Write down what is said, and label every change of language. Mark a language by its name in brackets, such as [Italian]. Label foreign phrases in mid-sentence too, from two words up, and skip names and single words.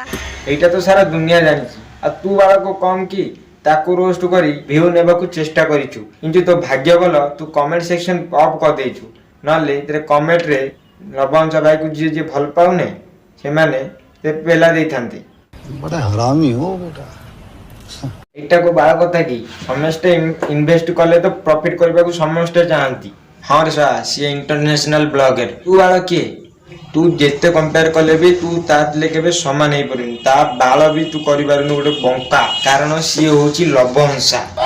[Odia] ଏଇଟା ତ ସାରା ଦୁନିଆ ଜାଣିଛି। ଆଉ ତୁ ବାଳକୁ କମ୍ କି ତାକୁ ରୋଷ୍ଟ କରି ଭିଉ ନେବାକୁ ଚେଷ୍ଟା କରିଛୁ। କିନ୍ତୁ ତୋ ଭାଗ୍ୟ ଭଲ, ତୁ [English] comment section off [Odia] କରିଦେଇଛୁ। ନହେଲେ ତେରେ କମେଣ୍ଟରେ ଲବ ହଂସା ଭାଇକୁ ଯିଏ ଯିଏ ଭଲ ପାଉନେ ସେମାନେ ସେ ପେଲା ଦେଇଥାନ୍ତି। [Hindi] बड़ा हरामी हो बेटा। [Odia] ଏଇଟାକୁ ବାଳ କଥା କି? ସମସ୍ତେ ଇନଭେଷ୍ଟ କଲେ ତ ପ୍ରଫିଟ କରିବାକୁ ସମସ୍ତେ ଚାହାନ୍ତି। ହଁ ରେ ଶା, ସିଏ [English] international blogger. [Odia] ତୁ ବାଳ କିଏ? ତୁ ଯେତେ କମ୍ପେୟାର କଲେ ବି ତୁ ତା ଥିଲେ କେବେ ସମାନ ହେଇପାରିବୁନି। ତା ବାଳ ବି ତୁ କରିପାରୁନୁ ଗୋଟେ ବଙ୍କା, କାରଣ ସିଏ ହଉଛି ଲବ ହଂସା।